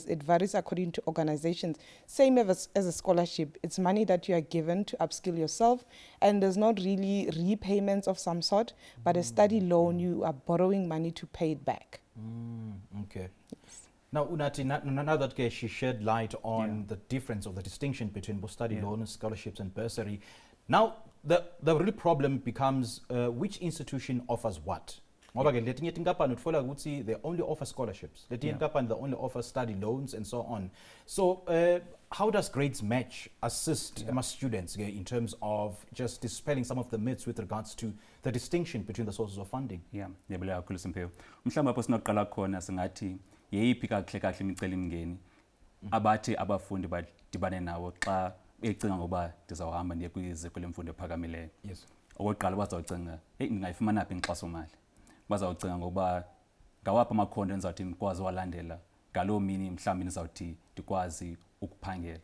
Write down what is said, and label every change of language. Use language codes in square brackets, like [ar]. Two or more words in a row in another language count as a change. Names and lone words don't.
[en] It varies according to organizations. Same as a scholarship, it's money that you are given to upskill yourself, and there's not really repayments of some sort, but a study loan, you are borrowing money to pay it back. Okay. Now, Unathi, now that she shed light on the difference or the distinction between study loans, scholarships, and bursary, now the real problem becomes which institution offers what. [ss] Ngoba ke letinye tinkampani utfola ukuthi [en] they only offer scholarships, [ss] letinye tinkampani [en] they only offer study loans and so on. So how does Gradesmatch assist students in terms of just dispelling some of the myths with regards to the distinction between the sources of funding? [xh] Ngiyabuleka kakhulu Simphiwe. Mhlawumbe apho sinoqala khona singathi yeyiphi kahle imicelimngeni abathi abafundi badibane nawo xa becinga ngoba ndizawuhamba ndiye kwiziko lemfundo ephakamileyo. [en] Yes. [xh] Okokuqala bazawucinga ndingayifumana phi inkxasomali. Bazawucinga ngoba ngawaphi amakhondo endizawuthi ndikwazi walandela ngaloo mini mhlawumbi ndizawuthi ndikwazi ukuphangela.